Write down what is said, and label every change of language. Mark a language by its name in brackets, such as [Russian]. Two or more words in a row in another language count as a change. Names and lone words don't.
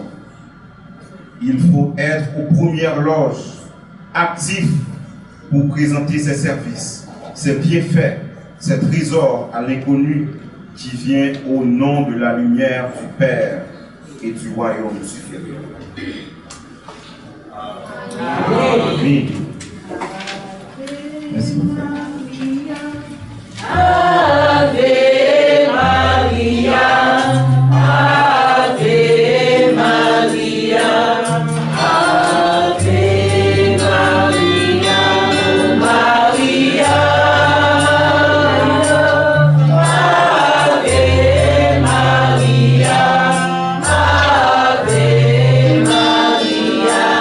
[French] Il faut être aux premières loges, actif pour présenter ses services, ses bienfaits, ses trésors à l'inconnu qui vient au nom de la lumière du Père et du royaume supérieur. Amen. Merci beaucoup. [Latin] Ave Maria, Ave Maria, Ave Maria, Maria, Ave Maria, Ave Maria,